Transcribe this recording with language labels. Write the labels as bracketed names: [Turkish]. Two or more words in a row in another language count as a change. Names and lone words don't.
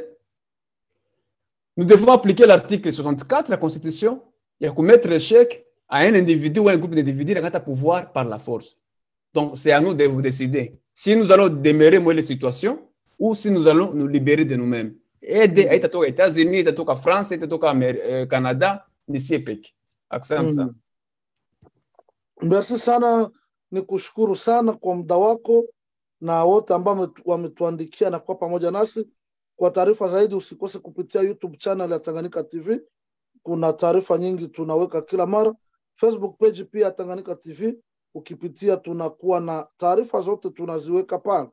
[French] Nous devons appliquer l'article 64 de la Constitution et commettre l'échec à un individu ou à un groupe d'individus qui a le pouvoir par la force. Donc, c'est à nous de vous décider si nous allons demeurer dans les situations ou si nous allons nous libérer de nous-mêmes. Aider à États-Unis, à France, à Canada, [Swahili] ni sie peke. Asante sana. Merci sana, nikushukuru sana kwa muda wako na wote ambao wametuandikia na kwa pamoja nasi. Kwa taarifa zaidi usikose kupitia YouTube channel ya Tanganyika TV. Kuna taarifa nyingi tunaweka kila mara. Facebook page pia Tanganyika TV, ukipitia tunakuwa na taarifa zote tunaziweka pale.